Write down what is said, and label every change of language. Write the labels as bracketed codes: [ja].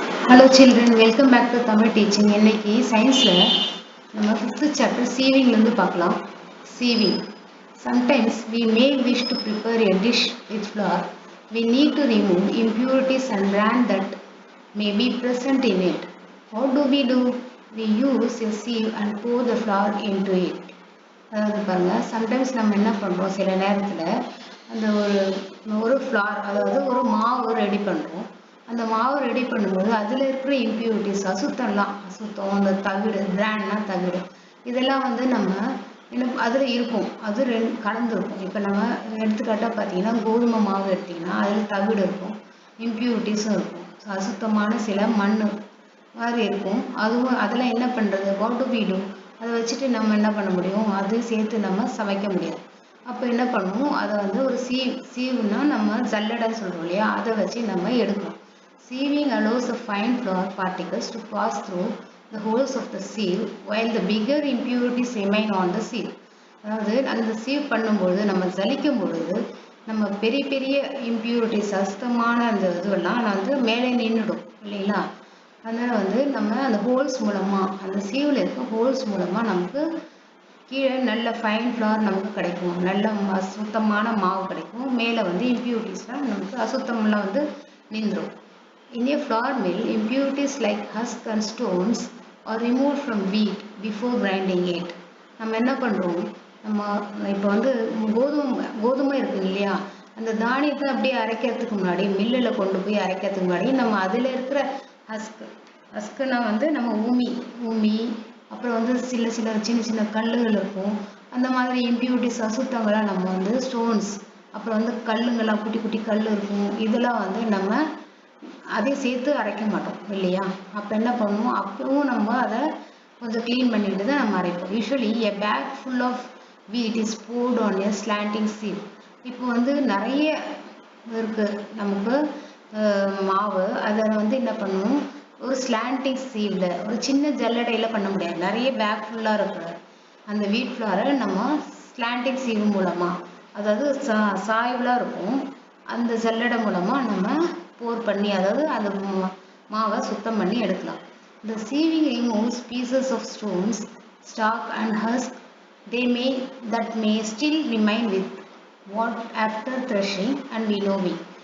[en] Hello children, welcome back to Tamil teaching. [ta] இன்னைக்கு சயின்ஸ்ல நம்ம 5th chapter sieving ல இருந்து பார்க்கலாம். [en] Sieving. Sometimes we may wish to prepare a dish with flour. We need to remove impurities and bran that may be present in it. What do? We use a sieve and pour the flour into it. [ta] அதாவது பாருங்க, sometimes நம்ம என்ன பண்ணுறோம், சில நேரத்தில் அந்த ஒரு flower, அதாவது ஒரு மாவு ரெடி பண்ணுறோம். அந்த மாவு ரெடி பண்ணும்போது அதில் இருக்கிற இம்ப்யூரிட்டிஸ், அசுத்தம், அந்த தவிடு, பிராண்ட்னா தவிடு, இதெல்லாம் வந்து நம்ம அதில் இருக்கும், அது கலந்துருக்கும். இப்போ நம்ம எடுத்துக்காட்டாக பார்த்தீங்கன்னா கோதுமை மாவு எடுத்திங்கன்னா அதில் தவிடு இருக்கும், இம்ப்யூரிட்டிஸும் இருக்கும், அசுத்தமான சில மண் மாதிரி இருக்கும். அதெல்லாம் என்ன பண்ணுறது, [en] What do we do? [ta] அதை வச்சுட்டு நம்ம என்ன பண்ண முடியும், அது சேர்த்து நம்ம சமைக்க முடியாது. அப்போ என்ன பண்ணுவோம், அதை வந்து ஒரு சீவுனா நம்ம ஜல்லடைன்னு சொல்கிறோம் இல்லையா, அதை வச்சு நம்ம எடுக்கணும். [en] Sieving allows the fine flour particles to pass through the holes of the sieve while the bigger impurities remain on the sieve. [ta] அதாவது அந்த சீவ் பண்ணும்பொழுது, நம்ம ஜலிக்கும் பொழுது நம்ம பெரிய பெரிய இம்ப்யூரிட்டிஸ், அசுத்தமான அந்த இதுவெல்லாம் வந்து மேலே நின்றுடும் இல்லைங்களா. அதனால் வந்து நம்ம அந்த ஹோல்ஸ் மூலமாக, அந்த சீவில் இருக்க ஹோல்ஸ் மூலமாக நமக்கு கீழே நல்ல ஃபைன் ஃப்ளார் நமக்கு கிடைக்கும், நல்ல சுத்தமான மாவு கிடைக்கும். மேலே வந்து இம்ப்யூரிட்டிஸ்லாம் நமக்கு அசுத்தமெல்லாம் வந்து நின்றுடும். [en] In a flour mill, impurities like husk and stones are removed from wheat before grinding it. [ta] நம்ம என்ன பண்ணுறோம், நம்ம இப்போ வந்து கோதுமை இருக்கு இல்லையா, அந்த தானியத்தை அப்படியே அரைக்கிறதுக்கு முன்னாடி, மில்லில் கொண்டு போய் அரைக்கிறதுக்கு முன்னாடி நம்ம அதில் இருக்கிற ஹஸ்க்குனா வந்து நம்ம ஊமி, அப்புறம் வந்து சின்ன சின்ன கல்லுகள் இருக்கும், அந்த மாதிரி இம்ப்யூரிட்டிஸ் அசுத்தங்களாக நம்ம வந்து ஸ்டோன்ஸ், அப்புறம் வந்து கல்லுங்கள்லாம் குட்டி குட்டி கல் இருக்கும், இதெல்லாம் வந்து நம்ம அதை சேர்த்து அரைக்க மாட்டோம் இல்லையா. அப்போ என்ன பண்ணுவோம், அப்பவும் நம்ம அதை கொஞ்சம் க்ளீன் பண்ணிட்டு தான் நம்ம அரைப்போம். [en] Usually a bag full of wheat is poured on a slanting sieve. [ta] இப்போ வந்து நிறைய இருக்குது நமக்கு மாவு, அதை வந்து என்ன பண்ணுவோம், ஒரு ஸ்லாண்டிங் சீவில், ஒரு சின்ன ஜல்லடையில் பண்ண முடியாது. நிறைய பேக் ஃபுல்லாக இருக்கிற அந்த வீட் ஃப்ளாரை நம்ம ஸ்லாண்டிங் சீவு மூலமாக, அதாவது சாய்வலாக இருக்கும், அந்த ஜல்லடை மூலமாக நம்ம போர் பண்ணி, அதாவது அந்த மாவை சுத்தம் பண்ணி எடுக்கலாம். [en] The sieving removes pieces of stones, stalk and husk that may still remain with what after threshing and winnowing.